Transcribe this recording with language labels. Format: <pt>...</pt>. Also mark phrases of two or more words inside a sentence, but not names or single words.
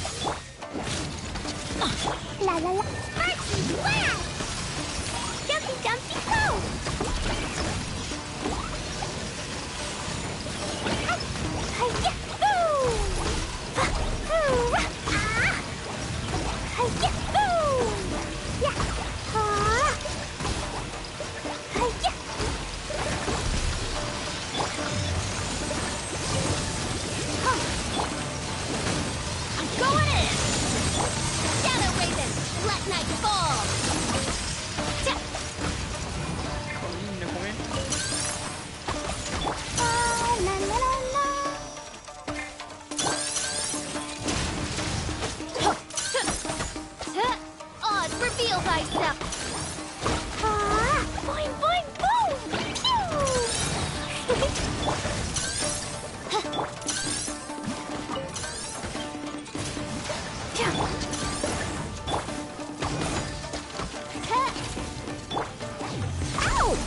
<en>La la la. Party blast! Jumpy jumpy go! Hi-ya! Boo! Hi-ya! Boo! Yeah! Hi-ya! Going in! Shadow Raven! Let night fall!</en> <es>¿Me come?</es> <en>La la la la! Oz, reveal thyself! Boing boing boom! Ouch!</en>